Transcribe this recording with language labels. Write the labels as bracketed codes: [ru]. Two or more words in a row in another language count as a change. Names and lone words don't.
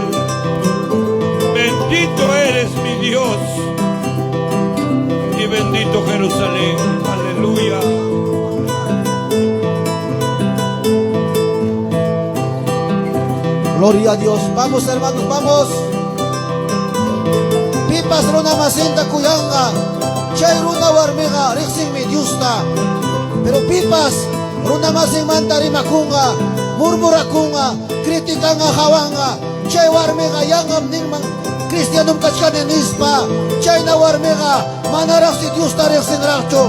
[es] Bendito eres mi Dios. Y bendito Jerusalén. Aleluya. Gloria a Dios. Vamos, hermanos, vamos. [qu] Pipas runa masinta kuyanga, chay runa warmiga, rixing mi Diosna. Pero pipas runa masing mantari makunga, murmurakunga, kritikanga hawanga, chay warmiga yangam ningmang Kristianum kachkanin ispa, chay na warmiga manarang si Diosna rixing rakcho.